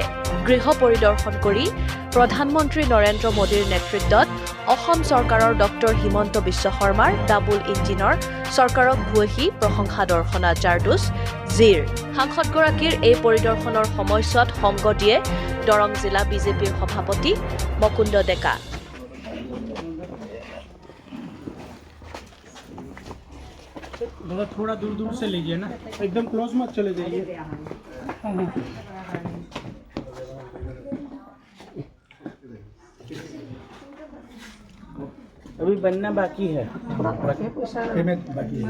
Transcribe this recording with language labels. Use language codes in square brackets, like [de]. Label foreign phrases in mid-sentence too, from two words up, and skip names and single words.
[as] গৃহ পৰিদৰ্শন কৰি প্ৰধানমন্ত্ৰী নৰেন্দ্ৰ মোদীৰ নেতৃত্বত অসম চৰকাৰৰ ডক্টৰ হিমন্ত বিশ্ব শৰ্মাৰ ডাবুল ইঞ্জিনৰ চৰকাৰক ভূয়সী প্ৰশংসা দৰ্শনা জাৰদুছ জিৰ। সাংসদগৰাকীৰ এই পৰিদৰ্শনৰ সময়ছোৱাত সংগ দিয়ে দৰং জিলা বিজেপিৰ সভাপতি মুকুন্দ ডেকা। [hi] थोड़ा दूर दूर से लीजिए ना, एकदम क्लोज मत चले जाइए। अभी बनना बाकी है, पेमेंट बाकी है,